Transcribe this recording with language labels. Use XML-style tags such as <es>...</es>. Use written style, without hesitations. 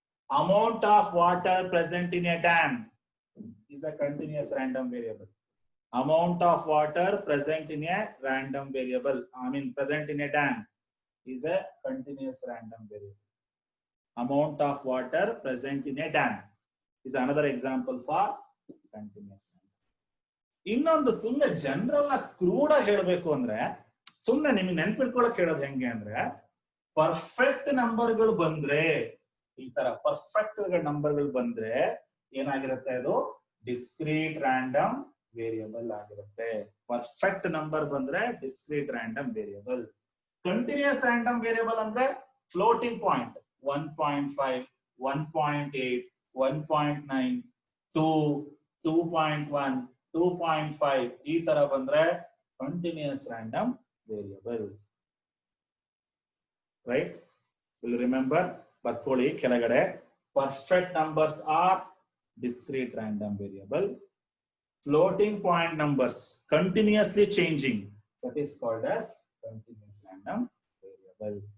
<en>Amount of water present in a dam is a continuous random variable. Amount of water present in a random variable, present in a dam is a continuous random variable. Amount of water present in a dam is another example for continuous random.</en> <kn>ಇನ್ನೊಂದು ಸುಮ್ಮನೆ general ಕ್ರೂಡ ಹೇಳಬೇಕು ಅಂದ್ರೆ ಸುಮ್ಮನೆ ನಿಮಗೆ ನೆನಪಿಟ್ಕೊಳ್ಳೋಕೆ ಹೇಳೋದು ಹೆಂಗೆ ಅಂದ್ರೆ perfect ನಂಬರ್ಗಳು ಬಂದ್ರೆ ಈ ತರ ಪರ್ಫೆಕ್ಟ್ ನಂಬರ್ಗಳು ಬಂದ್ರೆ ಏನಾಗಿರುತ್ತೆ ಅದು ಡಿಸ್ಕ್ರೀಟ್ ರ್ಯಾಂಡಮ್ ವೇರಿಯಬಲ್ ಆಗಿರುತ್ತೆ. ಪರ್ಫೆಕ್ಟ್ ನಂಬರ್ ಬಂದ್ರೆ discrete random variable. Continuous random variable ಅಂದ್ರೆ ಫ್ಲೋಟಿಂಗ್ ಪಾಯಿಂಟ್ 1.5, 1.8, 1.9, 2, 2.1, 2.5 ಈ ತರ ಬಂದ್ರೆ continuous random variable.</kn> <en>right, will remember,</en> <kn>ಬರ್ಕೊಳ್ಳಿ ಕೆಳಗಡೆ.</kn> <en>Perfect numbers are discrete random variable. Floating point numbers continuously changing, that is called as continuous random variable.</en>